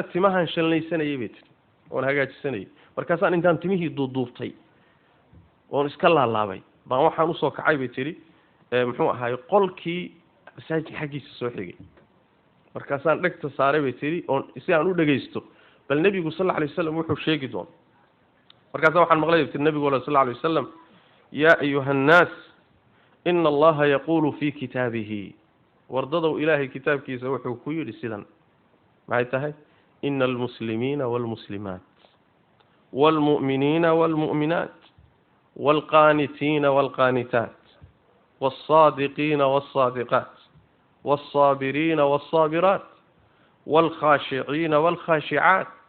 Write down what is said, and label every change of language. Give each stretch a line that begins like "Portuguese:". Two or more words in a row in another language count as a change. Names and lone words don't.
Somali: timahan shalnaysanayay bay tiri oo hagaajisanayay markaasaan intaan timihii duuduubtay oo iska laalaabay baan waxaan u soo kacay bay tiri muxuu ahaay qolkii masaajid xaqiisa soo xigay markaasaan dhagta saaray bay tiri oo si aan u dhageysto bal nabigu
Arabic: صلى الله عليه وسلم
Somali: wuxuu sheegi doon markaas waxaan maqlay nabigu
Arabic: صلى الله عليه وسلم يا أيها الناس إن الله يقول في كتابه
Somali: wardadu ilaahi kitabkiisa wuxuu ku yiri sidan maxay tahay
Arabic: إن المسلمين والمسلمات والمؤمنين والمؤمنات والقانتين والقانتات والصادقين والصادقات والصابرين والصابرات والخاشعين والخاشعات